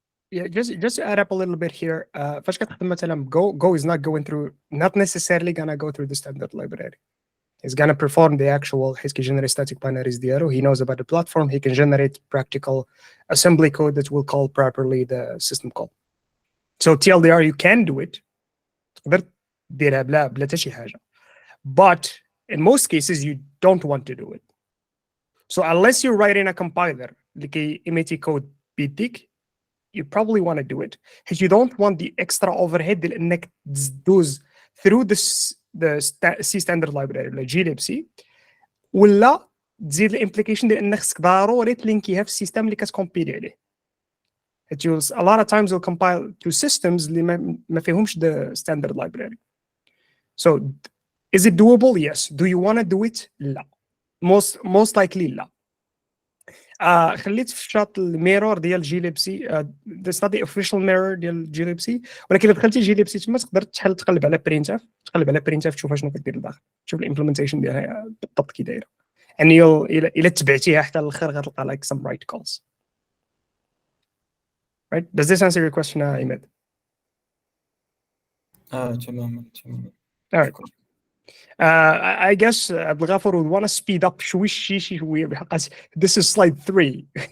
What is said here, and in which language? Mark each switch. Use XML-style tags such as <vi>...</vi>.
<en>Yeah, just to add up a little bit here.</en> <ar>فاش كتخدم مثلا</ar> <en>Go is not necessarily gonna go through the standard library. He's gonna perform the actual</en> <ar>حيت كيجنري</ar> <en>static binaries ديالو. He knows about the platform. He can generate practical assembly code that will call properly the system call. So TLDR you can do it.</en> <ar>تقدر ديرها بلا حتى شي حاجة.</ar> <en>But in most cases you don't want to do it. So unless you're writing a compiler</en> <ar>اللي كيميتي</ar> <en>code بيديك, you probably want to do it because you don't want the extra overhead</en> <ar>ديال انك تدوز</ar> <en>through the C standard library ولا glibc</en> <ar>ولا تزيد الامبليكيشن ديال انك خصك ضروري تلينكيها في السيستم اللي كتكومبيلي عليه.</ar> <en>A lot of times will compile to systems</en> <ar>اللي ما فيهمش</ar> <en>the standard library. So is it doable? Yes. Do you want to do it?</en> <ar>لا.</ar> <en>Most likely</en> <ar>لا. خليت في شاط الميرور ديال glibc.</ar> <en>That's not the official mirror</en> <ar>ديال glibc, ولكن الا دخلتي glibc تما تقدر تقلب على printf تشوف شنو كدير لداخل, تشوف الامبلمنتيشن ديالها بالضبط كي دايره. and الا تبعتيها حتى الاخر غتلقى</ar> <en>like some write calls. Right? Does this answer your question, Ahmed?</en> <ar>تماما.</ar> <en>All right. I guess Abdelghafour would want to speed up</en> <ar>شوية بحق</ar> <en>this is slide 3.</en>